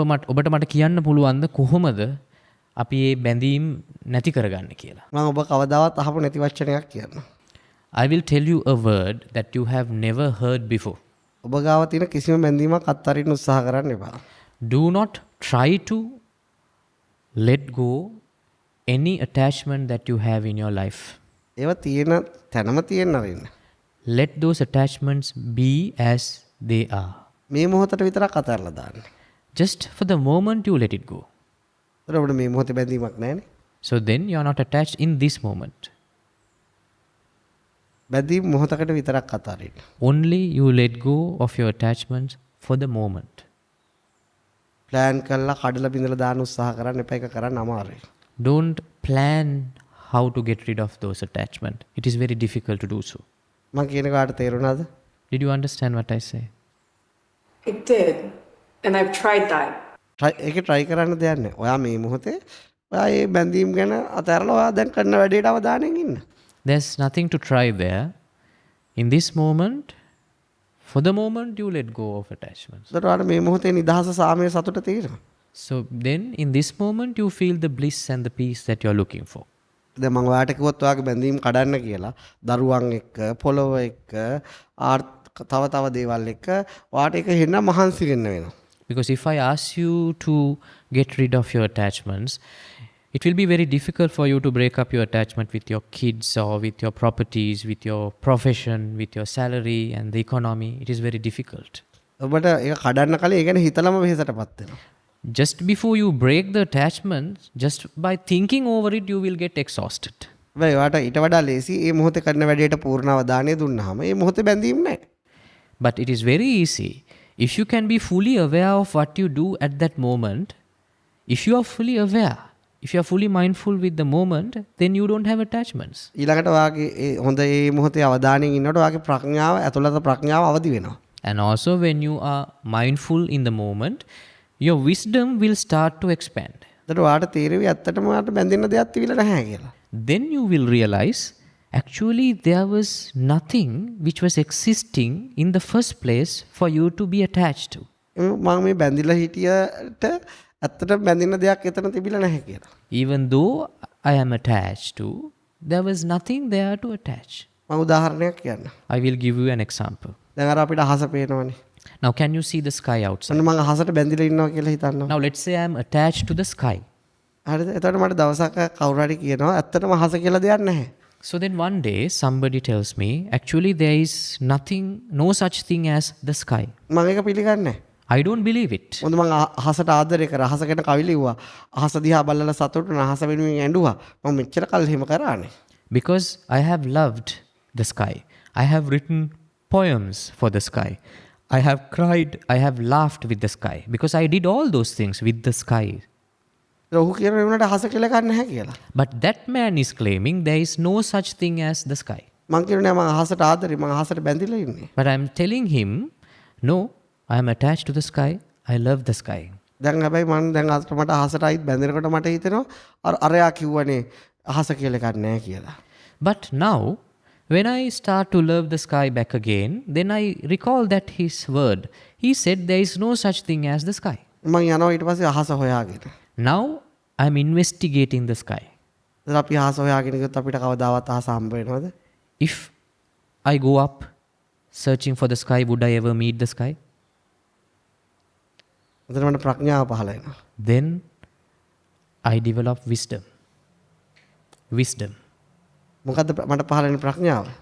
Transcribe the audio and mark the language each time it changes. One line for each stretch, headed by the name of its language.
Sinhala: ඔබට මට කියන්න පුළුවන්ද කොහොමද අපි මේ බැඳීම් නැති කරගන්නේ කියලා? මම ඔබ කවදාවත් අහපු නැති වචනයක් කියන්න.
English: I will tell you a word that you have never heard before.
Sinhala: ඔබ ගාව තියෙන කිසිම බැඳීමක් අත්හරින්න උත්සාහ කරන්න එපා.
English: Do not try to let go any attachment that you have in your life.
Sinhala: ඒවා තියෙන තැනම තියෙන්න අරින්න.
English: Let those attachments be as they are.
Sinhala: මේ මොහොතට විතරක් අතහැරලා දාන්න.
English: Just for the moment you let it go.
Sinhala: ඒතර ඔබට මේ මොහොතේ බැඳීමක් නැහැනේ.
English: So then you are not attached in this moment.
Sinhala: බැඳීම් මොහොතකට විතරක් අතහරින්න.
English: Only you let go of your attachments for the moment.
Sinhala: Plan කරලා කඩලා බිඳලා දාන්න උත්සාහ කරන්න එපා. ඒක කරන්න අමාරුයි.
English: Don't plan how to get rid of those attachments. It is very difficult to do so.
Sinhala: මම කියන කාට තේරුණාද?
English: Did you understand what I say? It did. And I've tried that.
Sinhala: ඒක try කරන්න දෙයක් නැහැ. ඔයා මේ මොහොතේ ඔයා මේ බැඳීම් ගැන අතහැරලා ඔයා දැන් කරන වැඩේට අවධානයෙන් ඉන්න.
English: There's nothing to try there. In this moment, for the moment you let go of attachments.
Sinhala: ඒතර ඔයාට මේ මොහොතේ නිදහස සාමය සතුට තියෙනවා.
English: So then in this moment you feel the bliss and the peace that you're looking for.
Sinhala: දැන් මම ඔයාට කිව්වොත් ඔයාගේ බැඳීම් කඩන්න කියලා දරුවන් එක්ක පොළොව එක්ක තව දේවල් එක්ක ඔයාට ඒක හෙන්න මහන්සි වෙන්න වෙනවා.
English: Because if I ask you to get rid of your attachments, it will be very difficult for you to break up your attachment with your kids or with your properties, with your profession, with your salary and the economy. It is very difficult.
Sinhala: ඔබට ඒක කඩන්න කලින් ඒ ගැන හිතලම වෙහෙසටපත් වෙනවා.
English: Just before you break the attachment, just by thinking over it, you will get exhausted.
Sinhala: හැබැයි ඔයාට ඊට වඩා ලේසි මේ මොහොතේ කරන වැඩේට පූර්ණ අවධානය දුන්නාම මේ මොහොතේ බැඳීම් නැහැ.
English: But it is very easy. If you can be fully aware of what you do at that moment, if you are fully aware, if you are fully mindful with the moment, then you don't have attachments.
Sinhala: ඊළඟට ඔයාගේ හොඳ මේ මොහොතේ අවධානයෙන් ඉන්නකොට ඔයාගේ ප්‍රඥාව ඇතුළත ප්‍රඥාව අවදි වෙනවා.
English: And also when you are mindful in the moment, your wisdom will start to expand.
Sinhala: ඒතර ඔයාට තේරෙවි ඇත්තටම ඔයාට බැඳෙන්න දෙයක් තිබිලා නැහැ කියලා.
English: Then you will realize actually there was nothing which was existing in the first place for you to be attached to.
Sinhala: මම මේ බැඳිලා හිටියට ඇත්තටම බැඳෙන්න දෙයක් එතන තිබිලා නැහැ කියලා.
English: Even though I am attached to, there was nothing there to attach.
Sinhala: මම උදාහරණයක් කියන්න.
English: I will give you an example.
Sinhala: දැන් අර අපිට අහස පේනවනේ.
English: Now can you see the sky outside?
Sinhala: මම අහසට බැඳිලා ඉන්නවා කියලා හිතන්නවා.
English: Now let's say I am attached to the sky.
Sinhala: හරිද? එතකොට මට දවසක් කවුරු හරි කියනවා ඇත්තටම අහස කියලා දෙයක් නැහැ.
English: So then one day somebody tells me, actually there is nothing, no such thing as the sky.
Sinhala: මම ඒක පිළිගන්නේ නැහැ.
English: I don't believe it.
Sinhala: මොකද මම අහසට ආදරය කරා. අහස ගැන කවි ලිව්වා. අහස දිහා බලලා සතුටු වුණා. අහස වෙනුවෙන් ඇඬුවා. මම මෙච්චර කල් එහෙම කරානේ.
English: Because I have loved the sky. I have written poems for the sky. I have cried, I have laughed with the sky. Because I did all those things with the sky.
Sinhala: ඔහු කියන වුණාට අහස කියලා ගන්න නැහැ කියලා.
English: But that man is claiming there is no such thing as the sky.
Sinhala: මම කියනවා මම අහසට ආදරේ. මම අහසට බැඳිලා ඉන්නේ.
English: But I am telling him, no, I am attached to the sky. I love the sky.
Sinhala: දැන් හැබැයි මම දැන් මට අහසට ආයිත් බැඳෙනකොට මට හිතෙනවා අරයා කිව්වනේ අහස කියලා එකක් නැහැ කියලා.
English: But now, when I start to love the sky back again, then I recall that his word. He said there is no such thing as the sky.
Sinhala: මම යනවා ඊට පස්සේ අහස හොයාගෙන.
English: Now, I am investigating the sky.
Sinhala: දැන් අපි අහස හොයාගෙන ගියොත් අපිට කවදාවත් අහස හම්බ වෙනවද?
English: If I go up searching for the sky, would I ever meet the sky?
Sinhala: එතන මට ප්‍රඥාව පහළ වෙනවා.
English: Then I develop wisdom. Wisdom.
Sinhala: මොකද්ද මට පහළ වෙන ප්‍රඥාව?